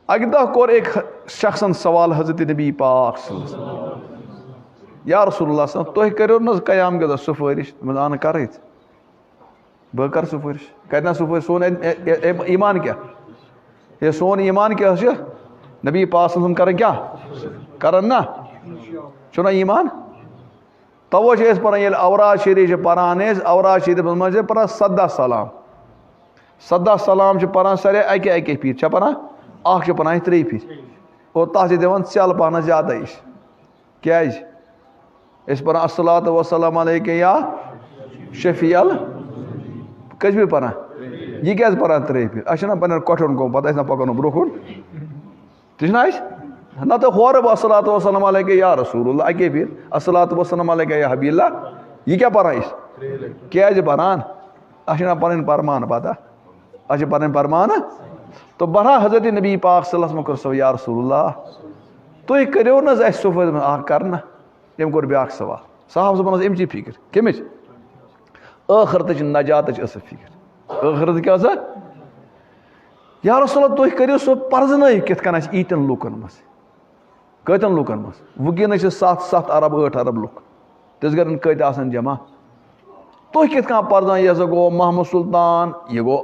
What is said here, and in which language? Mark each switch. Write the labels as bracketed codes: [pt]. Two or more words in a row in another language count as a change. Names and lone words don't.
[ks] اکہ دہ کور ایک شخصن سوال حضرت نبی پاک [ar] صلی اللہ علیہ وسلم یا رسول اللہ صلی اللہ علیہ وسلم [ks] تُہۍ کٔرِو نہ قیام کے دۄہ سفارش اہن کرے بہ کر سفارش کتنا سفارش سون ایمان کیا یہ سون ایمان کیا نبی پاک [ar] صلی اللہ علیہ وسلم [ks] کرن کیا کرن نا چھُنہ ایمان توے چھِ أسۍ پران ییٚلہِ اوراد شریف چھِ پران أسۍ اوراد شریف منٛز چھِ پران 17 سلام 17 سلام چھِ پران سارے اکے اکے پھِرِ چھا پران اکھ چھِ پران 3 پھِرِ اور تتھ چھِ دِوان ژٮ۪ل پہنس زیادے کیازِ أسۍ پران [ar] الصلاۃ والسلام علیکہ یا [ks] شفیع کٔژِ پھِرِ پران یہ کیازِ پران 3 پھِرِ اَسہِ چھُنہ پننٮ۪ن کۄٹھٮ۪ن گوٚمُت پتہٕ آسہِ نہ پکان برونٛہہ کُن تہِ چھُنہ اَسہِ نہ تہٕ ہورٕ بہٕ [ar] الصلاۃ والسلام علیکہ یا رسول اللہ [ks] اکے پھِرِ [ar] الصلاۃ والسلام علیکہ یا حبیب اللہ [ks] یہ کیاہ پران أسۍ کیازِ پران اَسہِ چھُنہ پنٕنۍ پرمان پتہ اَسہِ چھِ پنٕنۍ پرمان تو بہرحال حضرت نبی پاک [ar] صلی اللہ علیہ وسلم [ks] کوٚر سو [ar] یا رسول اللہ [ks] تُہۍ کٔرِو نہ حظ اَسہِ صُبحٲے اکھ کر نہ أمۍ کوٚر بیٛاکھ سوال صاحب صٲبن ٲس اَمچی فِکر کٔمِچ ٲخرتٕچ نجاتٕچ ٲسٕکھ فِکر ٲخرت کیاہ ٲسا [ar] یا رسول اللہ [ks] تُہۍ کٔرِو سُہ پرزنٲیِو کِتھ کٔنۍ آسہِ ییٖتٮ۪ن لُکن منٛز کۭتٮ۪ن لُکن منٛز وٕنکیٚنس چھِ 7 ارب 8 ارب لُکھ تِژھ گرن کۭتیاہ آسن جمع تُہۍ کِتھ کٔنۍ پرزنٲیِو یہِ ہسا گوٚو محمد سلطان یہِ گوٚو